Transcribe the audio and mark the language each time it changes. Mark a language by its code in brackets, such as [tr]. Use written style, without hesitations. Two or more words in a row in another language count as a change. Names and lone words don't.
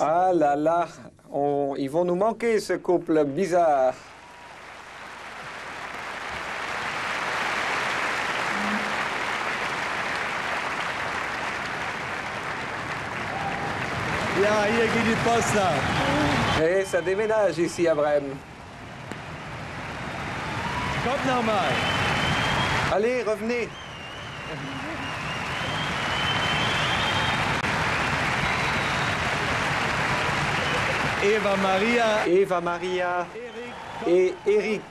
[fr] Ah là là, ils vont nous manquer, ce couple bizarre. [de] Ja, hier geht die Post ab. [fr] Et ça déménage ici à Brême. [de] Kommt noch mal. [fr] Allez, revenez. Eva Maria et Eric.